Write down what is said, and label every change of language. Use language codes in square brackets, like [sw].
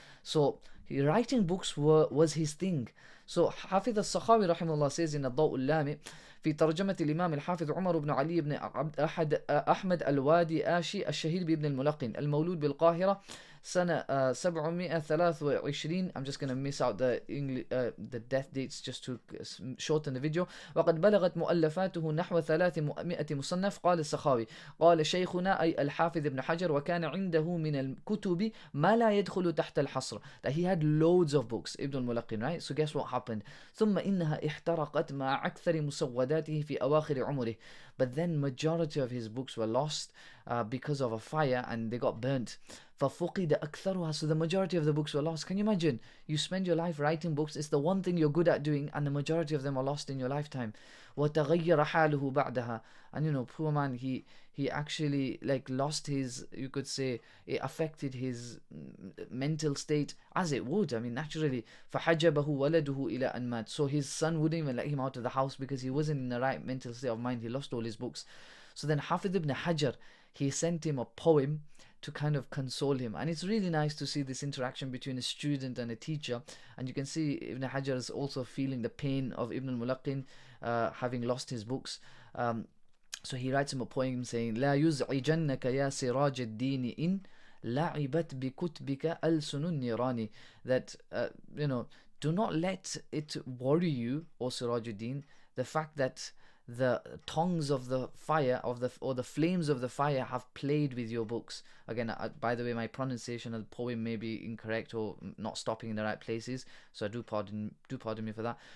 [en] So writing books was his thing. So Hafiz al-Sakhawi rahimahullah says in Al-Ulama [ar] في ترجمة الإمام الحافظ عمر بن علي بن أحمد الوادي آشي الشهير بابن الملقن المولود بالقاهرة سنة 723. [en] I'm just going to miss out the death dates just to shorten the video. [ar] وقد بلغت مؤلفاته نحو 300 مصنف. قال السخاوي قال شيخنا أي الحافظ ابن حجر وكان عنده من الكتب ما لا يدخل تحت الحصر, [en] that he had loads of books, Ibn al-Mulaqin, right? So guess what happened? [ar] ثم إنها احترقت مع أكثر مسوداته في أواخر عمره. [en] but then majority of his books were lost because of a fire, and they got burnt. [ar] فَفُقِدَ أَكْثَرُهَا. [en] So the majority of the books were lost. Can you imagine? You spend your life writing books, it's the one thing you're good at doing, and the majority of them are lost in your lifetime. [ar] وَتَغَيَّرَ حَالُهُ بَعْدَهَا. [en] And poor man, he actually like lost his, you could say, it affected his mental state, as it would, I mean, naturally. [ar] فَحَجَبَهُ وَلَدُهُ إِلَى أَنْ مَاتَ. [en] So his son wouldn't even let him out of the house because he wasn't in the right mental state of mind. He lost all his books. So then Hafiz ibn Hajar, he sent him a poem to kind of console him. And it's really nice to see this interaction between a student and a teacher. And you can see Ibn Hajar is also feeling the pain of Ibn al-Mulaqin having lost his books. So he writes him a poem saying, [ar] لا يزعجنك يا سراج الدين إن لعبت بكتبك ألسن النيران. [en] That, do not let it worry you, O Sirajuddin, the fact that the tongues of the fire or the flames of the fire have played with your books. Again, by the way, my pronunciation of the poem may be incorrect or not stopping in the right places, so do pardon me for that.